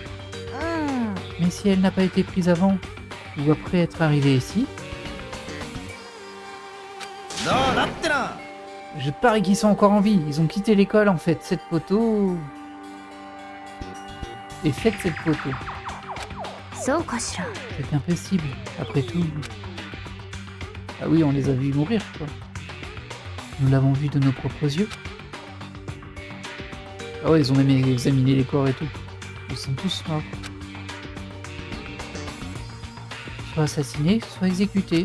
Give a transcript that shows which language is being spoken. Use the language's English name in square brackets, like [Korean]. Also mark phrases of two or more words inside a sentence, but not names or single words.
[Japanese] うん。 [French] Mais si elle n'a pas été prise avant, ou après être arrivée ici, je parie qu'ils sont encore en vie. Ils ont quitté l'école en fait. Cette photo... Et faites cette photo. [Japanese] そうかしら。 [French] C'est impossible, après tout. Ah oui, on les a vus mourir, quoi. Nous l'avons vu de nos propres yeux. Ah ouais, ils ont même examiné les corps et tout. Ils sont tous morts. Soit assassinés, soit exécutés.